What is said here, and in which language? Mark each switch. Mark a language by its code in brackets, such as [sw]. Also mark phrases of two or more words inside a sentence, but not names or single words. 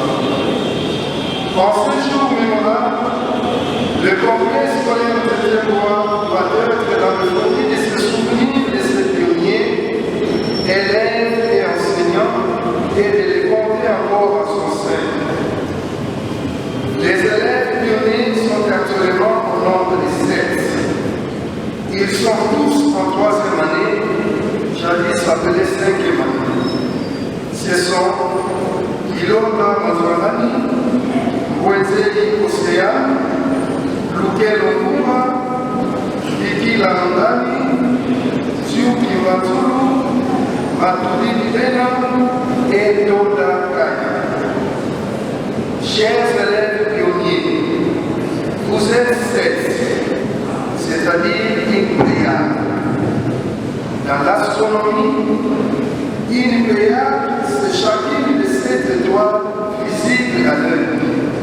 [fr] En ce jour mémorable, le complexe scolaire Tétémois doit être dans le foyer de se souvenir de ces pionniers, élèves et enseignants, et de les compter encore à son sein. Les élèves pionniers sont actuellement au nombre de 7. Ils sont tous en 3e année, jadis appelés 5e année. Ce sont Ilonda Mazwanani, Wenzeli Osea, Luke Longuma, Viki Landani, Tsuki Matulu, Matuli Bena et Doda Kaya. Chers élèves pionniers, vous êtes 7, c'est-à-dire une pléiade. Dans l'astronomie, une pléiade, c'est chacune de 7 étoiles visibles à l'œil nu.